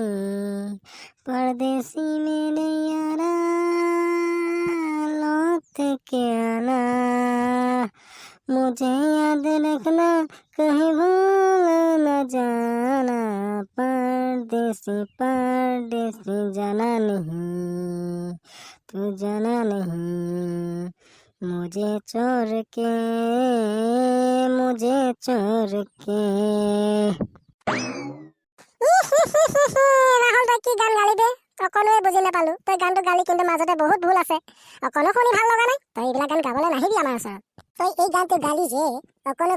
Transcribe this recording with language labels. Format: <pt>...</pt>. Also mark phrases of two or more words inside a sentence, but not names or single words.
<hi>परदेसी मेरे यारा लौट के आना, मुझे याद रखना कहीं भूल न जाना, परदेसी परदेसी जाना नहीं, तू जाना नहीं, मुझे छोड़ के</hi> <as>রাহুল তই কি গান গালি দে অকণোৱে বুজি নাপালো তই গানটো গালি কিন্তু মাজতে বহুত ভুল আছে অকণো শুনি ভাল লগা নাই তই এইবিলাক গান গাবলৈ নাহিবি আমাৰ ওচৰত তই এই গানটো গালি যে অকণো</as>